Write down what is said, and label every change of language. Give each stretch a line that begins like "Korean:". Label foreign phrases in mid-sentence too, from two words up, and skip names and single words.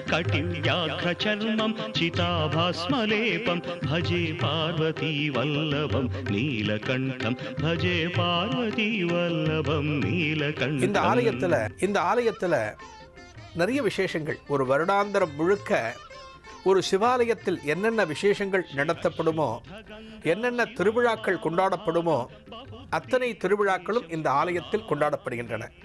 Sanskrit: कटिव्याघ्रचर्मं चिताभास्मलेपं भजे पार्वती वल्लभं नीलकण्ठं भजे पार्वती वल्लभं नीलकण्ठम्.
Tamil: இந்த ஆலயத்துல நிறைய விசேஷங்கள். ஒரு வருடாந்திரம் முழுக்க ஒரு சிவாலயத்தில் என்னென்ன விசேஷங்கள் நடத்தப்படுமோ, என்னென்ன திருவிழாக்கள் கொண்டாடப்படுமோ, அத்தனை திருவிழாக்களும் இந்த ஆலயத்தில் கொண்டாடப்படுகின்றன.